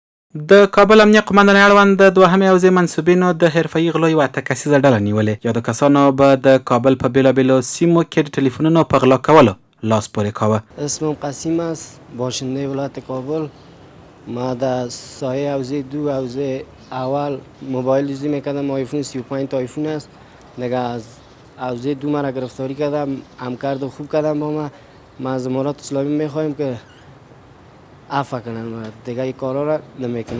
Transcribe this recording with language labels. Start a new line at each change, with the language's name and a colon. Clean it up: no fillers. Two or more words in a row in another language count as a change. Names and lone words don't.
Pashto: د کابل امنیه قومندانۍ اړوند د دوهمې حوزې منصوبینو د حرفه‌ایي غلو یوه اته کسیزه ډله نیولې. یادو کسانو به د کابل په بېلابېلو سیمو کې د ټلیفونونو په غلا کولو لاس پورې کاوه.
Persian: اسمم قسیم است، باشنده ولایت کابل. ما در سایه حوزه دو حوزه اول موبایل یوزی میکردم. آیفون 35 تا آیفون است. دیگه از حوزه دو مرا گرفتاری کردم، همکارد خوب کردم با ما از امارات اسلامی میخواهیم که عفو کنن و دیگه این کارا را نمیکنم.